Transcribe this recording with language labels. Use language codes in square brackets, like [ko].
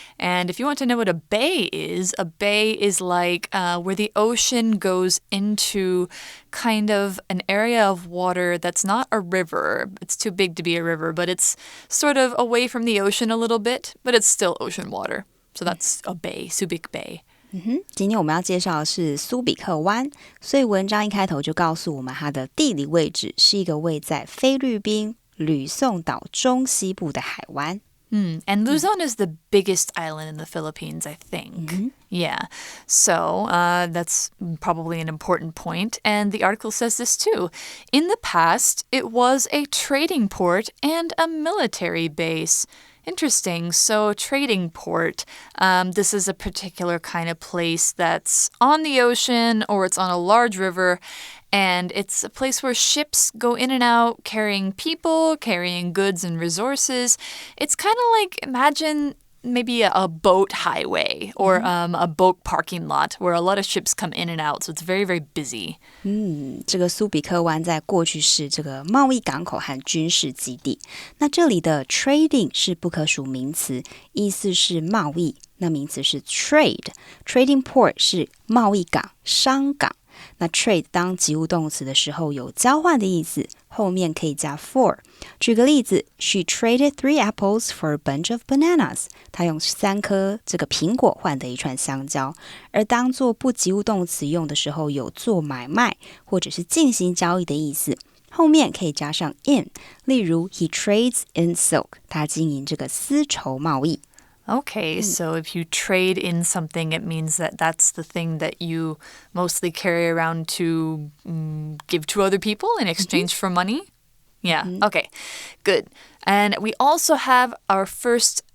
[en] And if you want to know what a bay is like where the ocean goes into kind of an area of water that's not a river. It's too big to be a river, but it's sort of away from the ocean a little bit, but it's still ocean water. So that's a bay, Subic Bay. [zh] 今天我们要介绍的是苏比克湾，所以文章一开头就告诉我们它的地理位置是一个位在菲律宾吕宋岛中西部的海湾。 [en] And Luzon is the biggest island in the Philippines, I think. Yeah, so that's probably an important point. And the article says this too. In the past, it was a trading port and a military base. Interesting. So trading port, this is a particular kind of place that's on the ocean or it's on a large river. And it's a place where ships go in and out carrying people, carrying goods and resources. It's kind of like, imagine maybe a boat highway or a boat parking lot where a lot of ships come in and out. So it's very, very busy. [zh] 这个苏比克湾在过去是这个贸易港口和军事基地。那这里的 trading 是不可数名词，意思是贸易。那名词是 trade。trading port 是贸易港、商港。那 trade 当及物动词的时候有交换的意思，后面可以加 for。举个例子 [en] She traded 3 apples for a bunch of bananas. [zh] 她用3颗这个苹果换得一串香蕉。而当做不及物动词用的时候有做买卖或者是进行交易的意思，后面可以加上 in。例如 [en] He trades in silk. [zh] 他经营这个丝绸贸易。 [en] Okay, so if you trade in something, it means that that's the thing that you mostly carry around to give to other people in exchange for money? Yeah, okay, good. And we also have our first